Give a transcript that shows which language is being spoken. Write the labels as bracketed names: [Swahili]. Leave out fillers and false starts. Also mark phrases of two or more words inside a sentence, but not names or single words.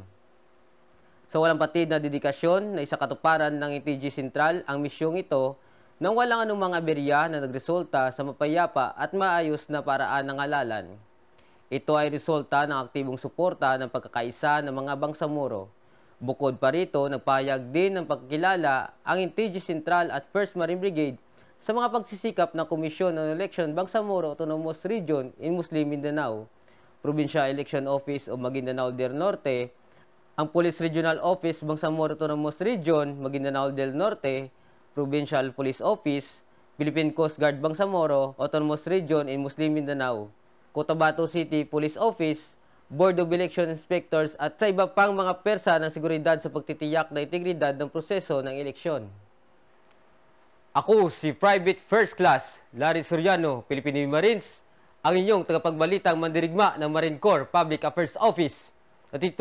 [Filipino] Sa walang patid na dedikasyon na isakatuparan ng NTG Central ang misyong ito nang walang anumang aberya na nagresulta sa mapayapa at maayos na paraan ng halalan. Ito ay resulta ng aktibong suporta ng pagkakaisa ng mga Bangsamoro. Bukod pa rito, nagpahayag din ng pagkilala ang NTG Central at First Marine Brigade sa mga pagsisikap ng Komisyon ng Election Bangsamoro Autonomous Region in Muslim Mindanao, Provincial Election Office of Maguindanao del Norte, ang Police Regional Office Bangsamoro Autonomous Region, Maguindanao del Norte, Provincial Police Office, Philippine Coast Guard Bangsamoro Autonomous Region in Muslim Mindanao, Cotabato City Police Office, Board of Election Inspectors at sa iba pang mga persa ng seguridad sa pagtitiyak na integridad ng proseso ng eleksyon. Ako si Private First Class Larry Soriano, Philippine Navy Marines, ang inyong tagapagbalitang mandirigma ng Marine Corps Public Affairs Office.